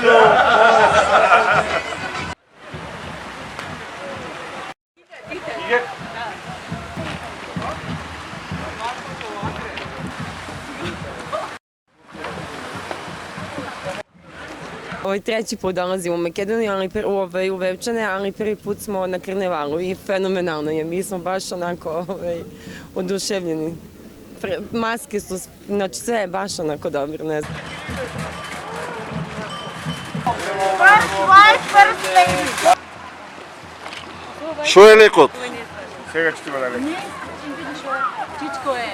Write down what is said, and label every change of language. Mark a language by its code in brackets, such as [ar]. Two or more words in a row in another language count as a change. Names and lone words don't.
[sr] Ovaj treći put dolazimo u Makedoniju, ali u Vevčane, ali prvi put smo na karnevalu i fenomenalno je. Mi smo baš onako oduševljeni. Maske su, znači sve je baš onako dobro, ne znam. [mk] Što je lekot? Сега ќе ти го дадем. Не, чичко е.